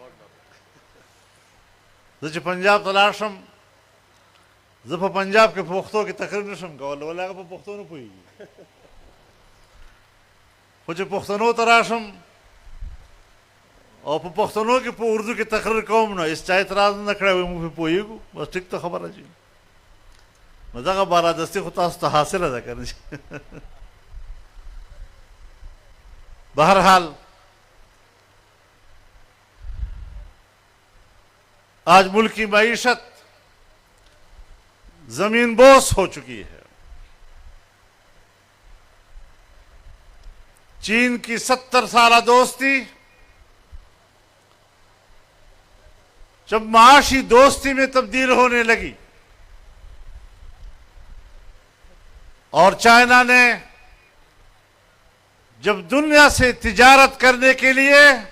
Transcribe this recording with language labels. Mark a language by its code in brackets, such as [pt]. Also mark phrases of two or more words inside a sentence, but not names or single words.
[ps] زه چې پنجاب ته لاړ شم، زه په پنجاب کې په پښتو کې تقریر نشم کولی، ولې هغه په پښتو نه پوهېږي. خو چې پښتنو ته راشم او په پښتنو کې په اردو کې تقریر کوم نو هېڅ چا اعتراض نه کړی، وایي موږ پرې پوهېږو، بس ټیک ته خبره چې نو دغه بالادستي خو تاسو ته حاصله ده که نه. [ur] بہرحال آج ملک کی معیشت زمین بوس ہو چکی ہے. چین کی 70 سالہ دوستی جب معاشی دوستی میں تبدیل ہونے لگی اور چائنا نے جب دنیا سے تجارت کرنے کے لیے